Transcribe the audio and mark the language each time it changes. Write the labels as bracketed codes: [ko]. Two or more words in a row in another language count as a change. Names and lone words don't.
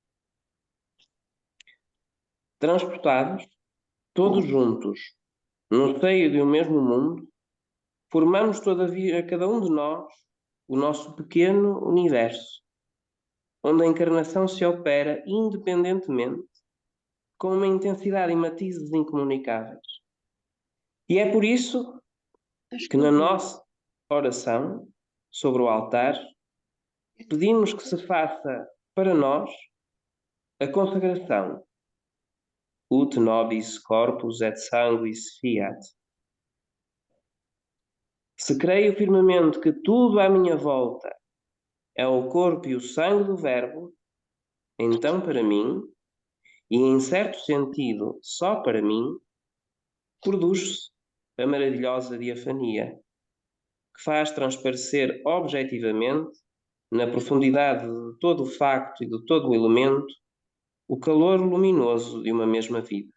[pt] Transportados, todos juntos, no seio de um mesmo mundo, formamos todavia cada um de nós o nosso pequeno universo, onde a encarnação se opera independentemente, com uma intensidade e matizes incomunicáveis. E é por isso que na nossa oração sobre o altar pedimos que se faça para nós a consagração [la] ut nobis corpus et sanguis fiat. [pt] Se creio firmemente que tudo à minha volta é o corpo e o sangue do Verbo, então para mim, e em certo sentido só para mim, produz-se a maravilhosa diafania, que faz transparecer objetivamente, na profundidade de todo o facto e de todo o elemento, o calor luminoso de uma mesma vida.